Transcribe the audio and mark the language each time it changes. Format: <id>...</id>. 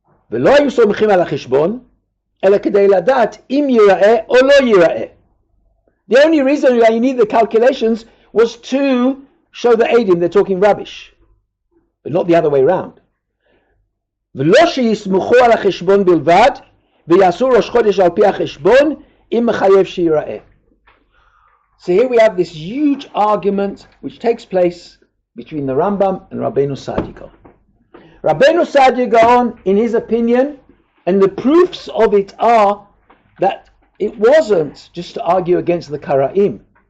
<he>ולא היו סומכים על החשבון, אלא כדי לדעת אם ייראה או לא ייראה.</he> <en>The only reason why you need the calculations was to show the Eidim they're talking rubbish, but not the other way around.</en> <he>ולא שיסמכו על החשבון בלבד, ויעשו ראש חודש על פי החשבון, אם מחייב שיראה.</he> <en>So here we have this huge argument which takes place between the Rambam and Rabbeinu Saadya Gaon. Rabbeinu Saadya Gaon, in his opinion, and the proofs of it are that it wasn't just to argue against the Kara'im.</en>